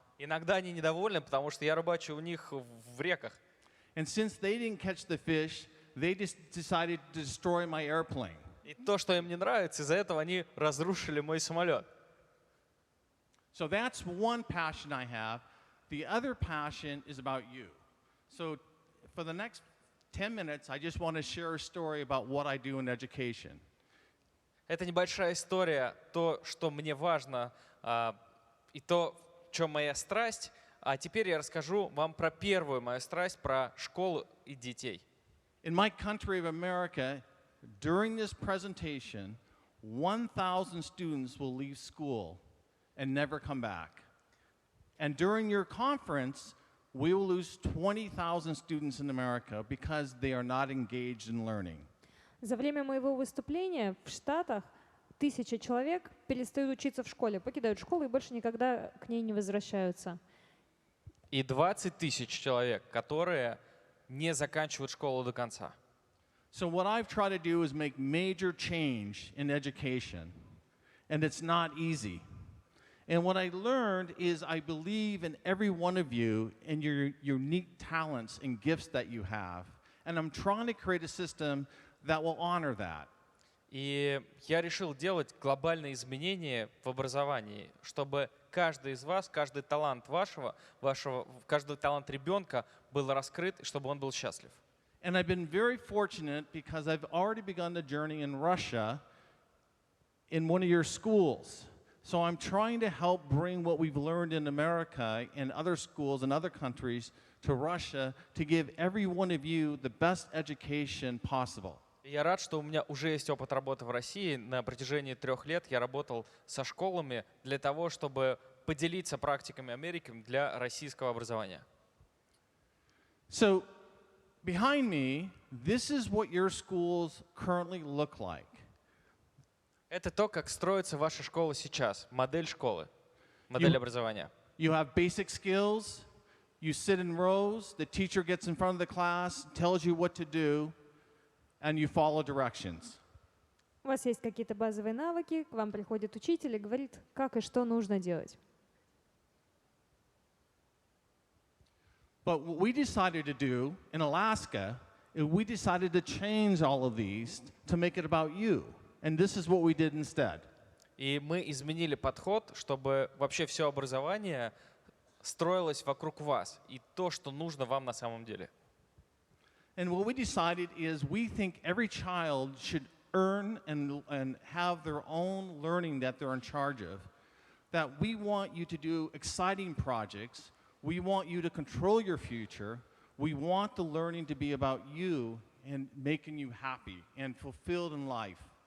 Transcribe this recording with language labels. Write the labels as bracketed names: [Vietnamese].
[Russian] Иногда они недовольны, потому что я рыбачу у них в реках. [English] And since they didn't catch the fish, they just decided to destroy my airplane. [Russian] И то, что им не нравится, из-за этого они разрушили мой самолет. [English] So that's one passion I have. The other passion is about you. So for the next 10 minutes, I just want to share a story about what I do in education. [Russian] Это небольшая история, то, что мне важно, и то, в чем моя страсть. А теперь я расскажу вам про первую мою страсть, про школу и детей. [English] In my country of America, during this presentation, 1,000 students will leave school and never come back. And during your conference, we will lose 20,000 students in America because they are not engaged in learning. [Russian] За время моего выступления в Штатах 1000 человек перестают учиться в школе, покидают школу и больше никогда к ней не возвращаются. И 20 тысяч человек, которые не заканчивают школу до конца. [English] So what I've tried to do is make major change in education, and it's not easy. And what I learned is I believe in every one of you and your unique talents and gifts that you have, and I'm trying to create a system that will honor that. [Russian] И я решил делать глобальные изменения в образовании, чтобы каждый из вас, каждый талант каждый талант ребенка был раскрыт, и чтобы он был счастлив. [English] And I've been very fortunate because I've already begun the journey in Russia in one of your schools. So I'm trying to help bring what we've learned in America and other schools and other countries to Russia to give every one of you the best education possible. [Russian] Я рад, что у меня уже есть опыт работы в России. На протяжении 3 лет я работал со школами для того, чтобы поделиться практиками Америки для российского образования. [English] So behind me, this is what your schools currently look like. [Russian] Это то, как строится ваша школа сейчас, модель школы, модель образования. [English] You have basic skills, you sit in rows, the teacher gets in front of the class, tells you what to do, and you follow directions. [Russian] У вас есть какие-то базовые навыки, к вам приходит учитель и говорит, как и что нужно делать. [English] But what we decided to do in Alaska is we decided to change all of these to make it about you. And this is what we did instead. [Russian] И мы изменили подход, чтобы вообще все образование строилось вокруг вас и то, что нужно вам на самом деле. [English] And what we decided is we think every child should earn and have their own learning that they're in charge of. That we want you to do exciting projects. We want you to control your future. We want the learning to be about you and making you happy and fulfilled in life.